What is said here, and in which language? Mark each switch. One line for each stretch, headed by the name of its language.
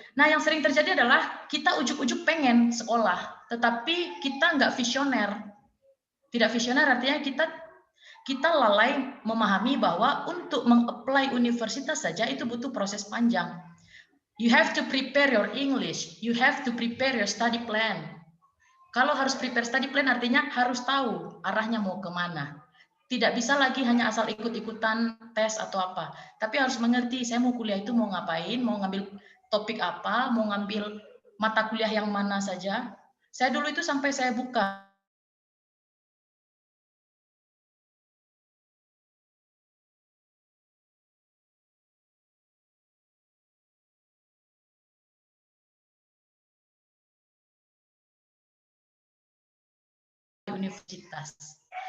Indonesian: Nah, yang sering terjadi adalah kita ujuk-ujuk pengen sekolah, tetapi kita nggak visioner. Tidak visioner artinya kita lalai memahami bahwa untuk meng-apply universitas saja itu butuh proses panjang.
English: You have to prepare your English, you have to prepare your study plan.
Indonesian: Kalau harus
English: prepare study plan
Indonesian: artinya harus tahu arahnya mau kemana. Tidak bisa lagi hanya asal ikut-ikutan tes atau apa. Tapi harus mengerti saya mau kuliah itu mau ngapain, mau ngambil topik apa, mau ngambil mata kuliah yang mana saja. Saya dulu itu sampai saya buka universitas.